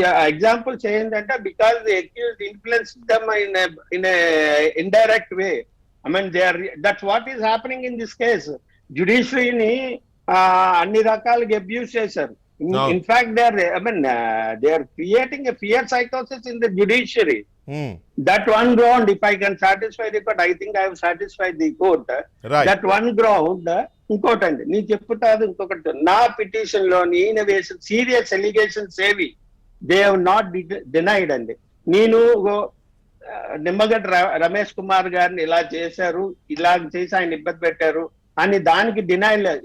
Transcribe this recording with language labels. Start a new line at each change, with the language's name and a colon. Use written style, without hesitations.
Telugu: Examples ఏంటంటే
English: Because the accused influenced them in indirect way. that's what is happening in this case.
Telugu: జుడిషియరీని అన్ని రకాలుగా abuse చేశారు.
English: In fact, they are creating a fear psychosis in the judiciary. That one ground, if I can satisfy the court, I think I have satisfied the court. Right.
Telugu: That one ground, ఇంకోటండి నేను చెప్తాను, ఇంకొకటి నా petition లో నేను వేసిన serious allegations ఏవి
English: they have not denied
Telugu: అండి. నేను నిమ్మగడ్డ రమేష్ కుమార్ గారిని ఇలా చేశారు, ఇలా చేసి ఆయన ఇబ్బంది పెట్టారు అని దానికి డినైల్ లేదు.